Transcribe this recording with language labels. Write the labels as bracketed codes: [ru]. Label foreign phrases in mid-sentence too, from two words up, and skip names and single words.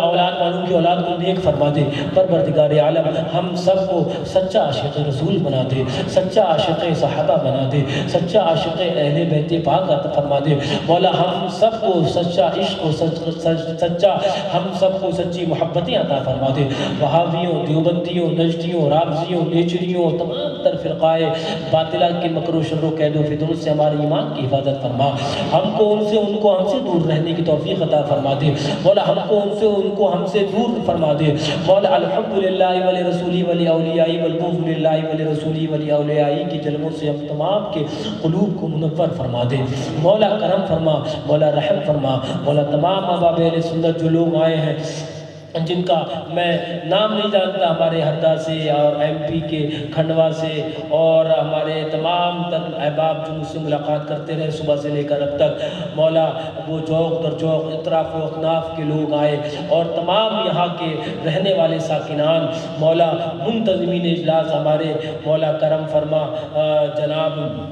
[ur] اولاد والوں کی اولاد کو نیک فرما دے پروردگار عالم ہم سب کو سچا عاشق رسول بنا دے سچا عاشق صحابہ بنا دے سچا عاشق اہل بیت پاک عطا فرما دے مولا ہم سب کو سچا عشق و سچا ہم سب کو سچی محبتیں عطا فرما دے وہابیوں دیوبندیوں نجدیوں رافضیوں نیچریوں تمام تر فرقائے باطلہ کے مکر و شر و قید و فتن سے ہمارے ایمان کی حفاظت فرما ہم کو ان سے دور رہنے کی توفیق عطا فرما دے مولا ہم کو ان کو ہم سے دور فرما دے مولا [ar] الحمد للہ ولی رسولی ولی اولیائی والبغض للہ ولی رسولی ولی اولیائی [ur] کی جلووں سے ہم تمام کے قلوب کو منور فرما دے مولا کرم فرما مولا رحم فرما مولا تمام آباب اہل سنت جو لوگ آئے ہیں جن کا میں نام نہیں جانتا، ہمارے ہردا سے اور MP کے کھنڈوا سے اور ہمارے تمام تر احباب جو مجھ سے ملاقات کرتے رہے صبح سے لے کر اب تک، مولا وہ چوک در چوک اطراف و اکناف کے لوگ آئے اور تمام یہاں کے رہنے والے ساکنان، مولا منتظمین اجلاس ہمارے مولا کرم فرما، جناب